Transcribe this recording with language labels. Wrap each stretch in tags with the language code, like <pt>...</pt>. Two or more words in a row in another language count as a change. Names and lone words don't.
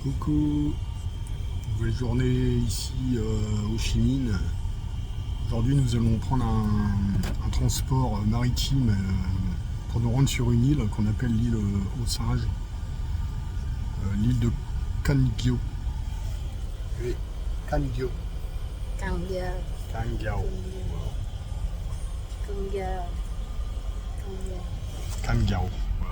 <fr>coucou, nouvelle journée ici au Chi Minh. Aujourd'hui nous allons prendre un transport maritime pour nous rendre sur une île qu'on appelle l'île aux singes, l'île de Can Giao. Oui, Can Giao. Cần Giờ. Can Giao. Cần Giờ. Cần Giờ. Can Giao. Voilà.</fr>